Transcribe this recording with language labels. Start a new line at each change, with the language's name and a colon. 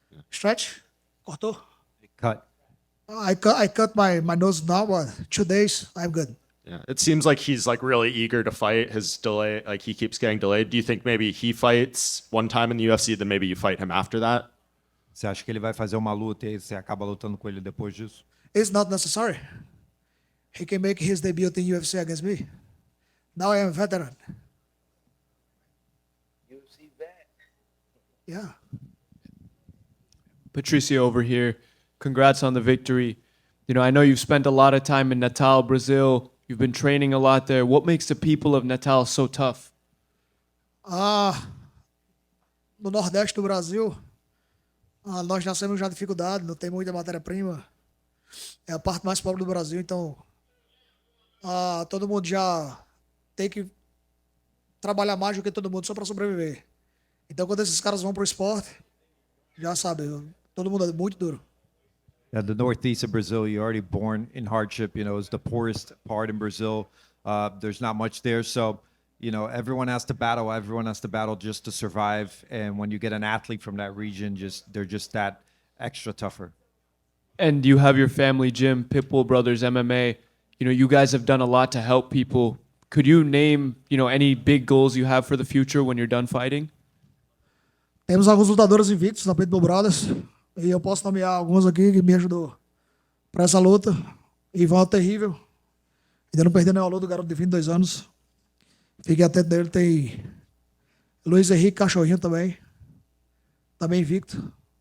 English: Stretch.
Portuguese: Cortou.
English: Cut. I cut my nose now, but 2 days I'm good. Yeah, it seems like he's like really eager to fight. His delay, like he keeps getting delayed. Do you think maybe he fights one time in the UFC, then maybe you fight him after that?
Portuguese: Você acha que ele vai fazer uma luta e aí você acaba lutando com ele depois disso?
English: It's not necessary. He can make his debut in UFC against me. Now I am a veteran. UFC vet. Yeah. Patricio over here. Congrats on the victory. You know, I know you've spent a lot of time in Natal, Brazil. You've been training a lot there. What makes the people of Natal so tough?
Portuguese: No Nordeste do Brasil, nós nascemos já dificuldade, não tem muita matéria-prima. É a parte mais pobre do Brasil, então todo mundo já tem que trabalhar mais do que todo mundo só para sobreviver. Então, quando esses caras vão pro esporte, já sabe, todo mundo é muito duro.
English: Yeah, the northeast of Brazil, you're already born in hardship. You know, it's the poorest part in Brazil. There's not much there, so everyone has to battle. Everyone has to battle just to survive. And when you get an athlete from that region, they're just that extra tougher. And you have your family gym, Pitbull Brothers MMA. You know, you guys have done a lot to help people. Could you name, any big goals you have for the future when you're done fighting?
Portuguese: Temos alguns lutadores invictos na Pitbull Brothers. E eu posso nomear alguns aqui que me ajudou para essa luta. Ivan Terrível. Ainda não perdeu nenhuma luta, o garoto de 22 anos. Fiquei atento dele. Tem Luiz Henrique Cachorrinho também. Também invicto.